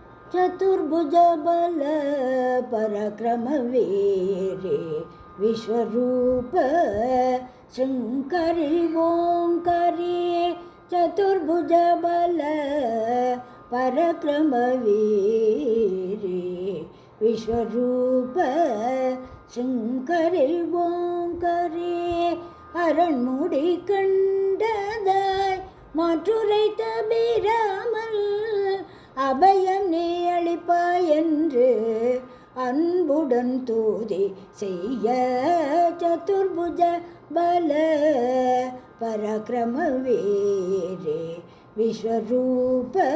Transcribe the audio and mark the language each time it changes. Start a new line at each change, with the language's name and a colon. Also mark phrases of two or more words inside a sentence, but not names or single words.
Sanskrit: चतुर्भुज बल पराक्रम वीरे विश्वरूप शंकरी ओंकारी चतुर्भुज बल पराक्रम वीरे विश्वरूप शंकरी ओंकारी
Tamil: அரண்முடி கண்டதாய் மாற்றுரைத்த பீராமல் அபயம் நீ அளிப்பாய் என்று அன்புடன் தூதி செய்ய
Sanskrit: चतुर्भुज बल पराक्रम वीरे विश्वरूप